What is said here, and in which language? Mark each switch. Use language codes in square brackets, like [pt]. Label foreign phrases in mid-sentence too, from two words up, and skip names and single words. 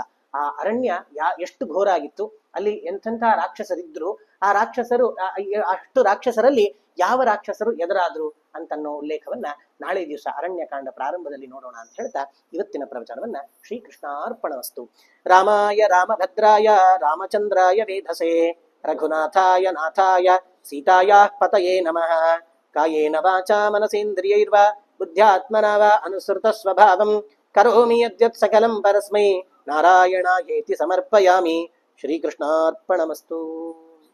[kn] ಆ ಅರಣ್ಯ ಎಷ್ಟು ಘೋರ ಆಗಿತ್ತು, ಅಲ್ಲಿ ಎಂಥೆಂಥ ರಾಕ್ಷಸರಿದ್ರು, ಆ ರಾಕ್ಷಸರು ಅಷ್ಟು ರಾಕ್ಷಸರಲ್ಲಿ ಯಾವ ರಾಕ್ಷಸರು ಎದುರಾದ್ರು ಅಂತನ್ನೋ ಉಲ್ಲೇಖವನ್ನ ನಾಳೆ ದಿವಸ ಅರಣ್ಯಕಾಂಡ ಪ್ರಾರಂಭದಲ್ಲಿ ನೋಡೋಣ ಅಂತ ಹೇಳ್ತಾ ಇವತ್ತಿನ ಪ್ರವಚನವನ್ನ ಶ್ರೀಕೃಷ್ಣಾರ್ಪಣವಸ್ತು. [sa] ರಾಮಾಯ ರಾಮಭದ್ರಾಯ ರಾಮಚಂದ್ರಾಯ ವೇಧಸೆ ರಘುನಾಥಾಯ ನಾಥಾಯ ಸೀತಾಯಾ ಪತಯೇ ನಮಃ. ಕಾಯೇನ ವಾಚಾ ಮನಸೇಂದ್ರಿಯೈರ್ವಾ ಬುದ್ಧ್ಯಾತ್ಮನಾ ವಾ ಅನುಸೃತ ಸ್ವಭಾವಂ ಕರೋಮಿ ಯದ್ಯತ್ ಸಕಲಂ ಪರಸ್ಮೈ ನಾರಾಯಣಾಯೇತಿ ಸಮರ್ಪಯಾಮಿ. ಶ್ರೀಕೃಷ್ಣಾರ್ಪಣಮಸ್ತು.